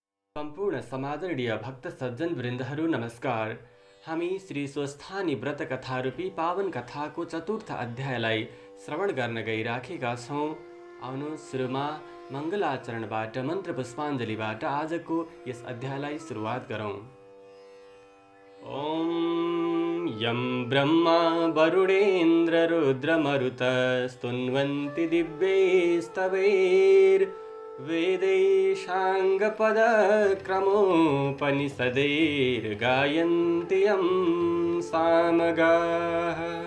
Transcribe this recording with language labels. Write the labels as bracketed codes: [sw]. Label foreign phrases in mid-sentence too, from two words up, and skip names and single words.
[ne] सम्पूर्ण समादरणीय भक्त सज्जन वृन्दहरू नमस्कार। हामी श्री स्वस्थानी व्रत कथारूपी पावन कथाको चतुर्थ अध्यायलाई श्रवण गर्न गइराखेका छौँ। आउनु सुरुमा मङ्गलाचरणबाट मन्त्र पुष्पाञ्जलीबाट आजको यस अध्यायलाई सुरुवात गरौँ। [sa] ओम यं ब्रह्मा वरुणेन्द्र रुद्रमरुत स्तुन्वन्ति दिव्यैस्तवैर् वेदैशाङ्गपदक्रमोपनिषदैर्गायन्ति यं सामगाः।